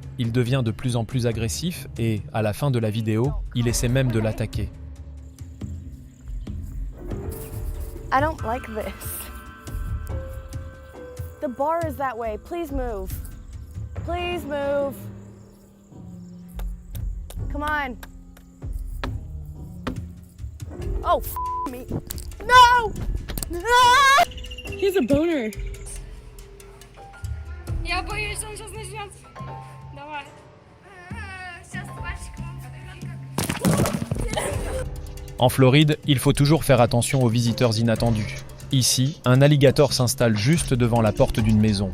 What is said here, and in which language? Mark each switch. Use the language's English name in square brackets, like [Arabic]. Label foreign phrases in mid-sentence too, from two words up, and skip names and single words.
[French] Il devient de plus en plus agressif et, à la fin de la vidéo, il essaie même de l'attaquer. [English] I don't like this. The bar is that way. Please move. Please move. Come on. Oh, me. No! Ah! He's a boner. [Russian] Я боюсь, он сейчас начнет. Давай. Сейчас [French] En Floride, il faut toujours faire attention aux visiteurs inattendus. Ici, un alligator s'installe juste devant la porte d'une maison.